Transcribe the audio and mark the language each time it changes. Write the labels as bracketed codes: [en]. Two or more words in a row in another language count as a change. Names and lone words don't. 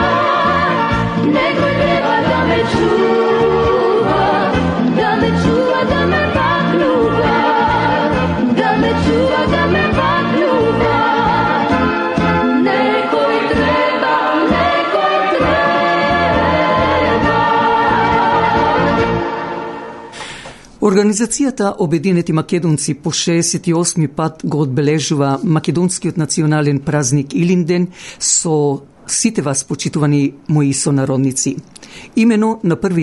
[mk] Некој треба да ме чува, да ме чува, да ме бакнува. Да ме чува, да ме бакнува. Некој треба, некој треба. Организацијата Обединети македонци по 68 пат го одбележува македонскиот национален празник Илинден со сите вас, почитувани мои сонародници. Имено на 1.